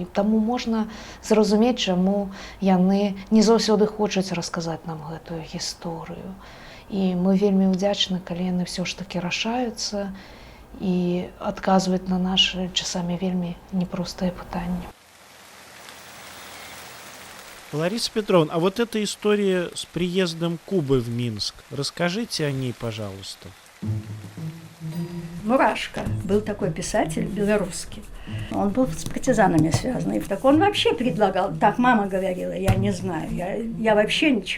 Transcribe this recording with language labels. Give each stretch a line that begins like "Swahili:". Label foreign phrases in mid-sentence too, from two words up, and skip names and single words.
Belarusian: І таму можна зразумець, чаму яны не заўсёды хочуць расказаць нам гэтую гісторыю. І мы вельмі ўдзячны, калі яны ўсё ж такі рашаюцца і адказваюць на нашы часамі вельмі непростыя пытанні.
Russian: Лариса Петровна, а вот эта история с приездом Кубы в Минск, расскажите о ней, пожалуйста. Мурашко был такой писатель белорусский. Он был с партизанами связан. И так он вообще предлагал, так мама говорила, я не знаю, я вообще ничего.